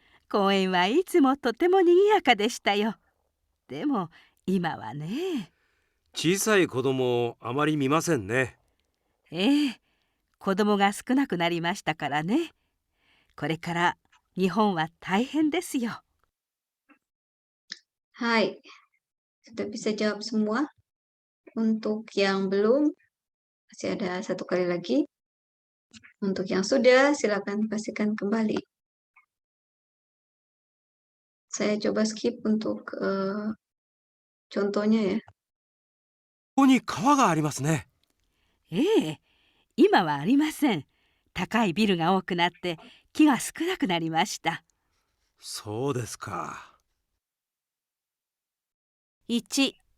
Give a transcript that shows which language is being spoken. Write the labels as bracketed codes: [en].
[ja] 公園はいつもとても賑やかでしたよ。でも今はね。小さい子供をあまり見ませんね。ええ、子供が少なくなりましたからね。これから日本は大変ですよ。 [id] Hai, sudah bisa jawab semua? Untuk yang belum, masih ada satu kali lagi. Untuk yang sudah, silakan pastikan kembali. Saya coba skip untuk contohnya ya. [ja] ここに川がありますね。ええ、今はありません。高いビルが多くなって木が少なくなりました。そうですか。 1、